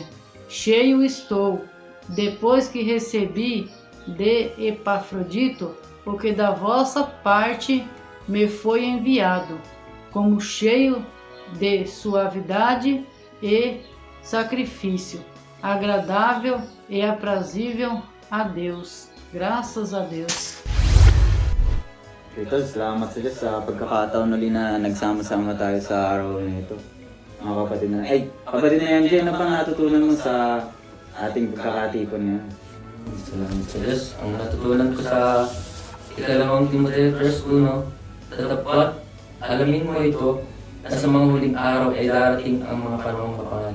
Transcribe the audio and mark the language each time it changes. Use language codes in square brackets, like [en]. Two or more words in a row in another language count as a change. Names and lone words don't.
[pt] Cheio estou, depois que recebi de Epafrodito, porque da vossa parte me foi enviado, como cheio de suavidade e sacrifício, agradável e aprazível a Deus. Graças a Deus. [tl] Tol, salamat sa Diyos sa pagkakataon ulit na nagsama-sama tayo sa araw na ito. Mga kapatid na, kapatid na MJ, ano bang natutunan mo sa ating pagkakatipon ngayon? Salamat sa Diyos. Ang natutunan ko sa ikalawang Timoteo 1, dapat alamin mo ito na sa mga huling araw ay darating ang mga panahong kapanganib.